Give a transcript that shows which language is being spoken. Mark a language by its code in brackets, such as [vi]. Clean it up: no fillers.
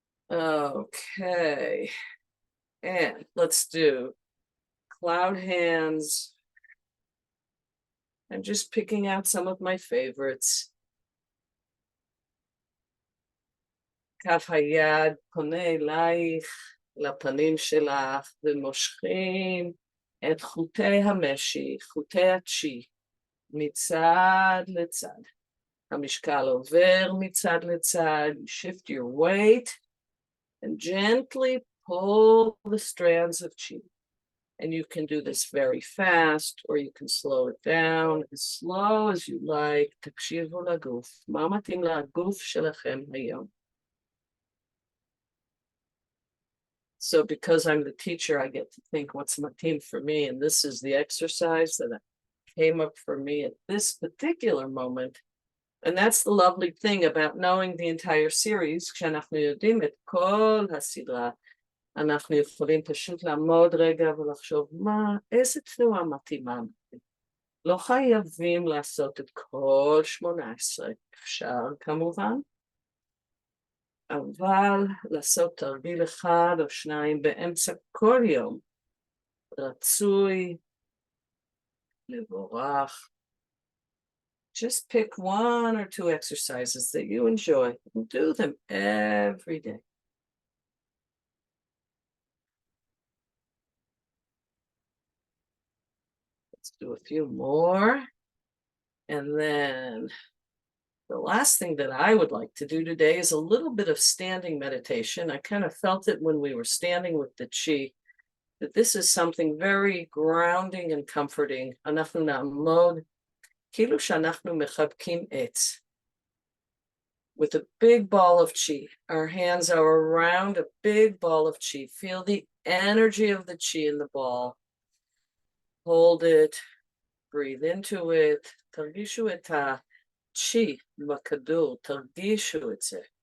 [en] Okay. And let's do cloud hands. I'm just picking out some of my favorites. [he] כף היד פונה אלייך, לפנים שלך, ומושכים את חוטי המשי, חוטי הצ'י, מצד לצד. המשקל עובר מצד לצד, [en] you shift your weight, and gently pull the strands of chi. And you can do this very fast, or you can slow it down as slow as you like. [he] תקשיבו לגוף. מה מתאים לגוף שלכם היום? [en] So because I'm the teacher, I get to think what's [he] matim [en] for me. And this is the exercise that came up for me at this particular moment. And that's the lovely thing about knowing the entire series. [he] כשאנחנו יודעים את כל הסדרה, אנחנו יכולים פשוט לעמוד רגע ולחשוב, איזה תנועה מתאימה. לא חייבים לעשות את כל 18, אפשר כמובן, אבל לעשות תרגיל אחד או שניים באמצע כל יום, רצוי, מבורך. [en] Just pick 1 or 2 exercises that you enjoy and do them every day. Let's do a few more. And then the last thing that I would like to do today is a little bit of standing meditation. I kind of felt it when we were standing with the chi, that this is something very grounding and comforting. [he] אנחנו נעמוד כאילו שאנחנו מחבקים עץ. [en] With a big ball of chi. Our hands are around a big ball of chi. Feel the energy of the chi in the ball. Hold it, breathe into it. [he] תרגישו את chi בכדור, תרגישו את זה.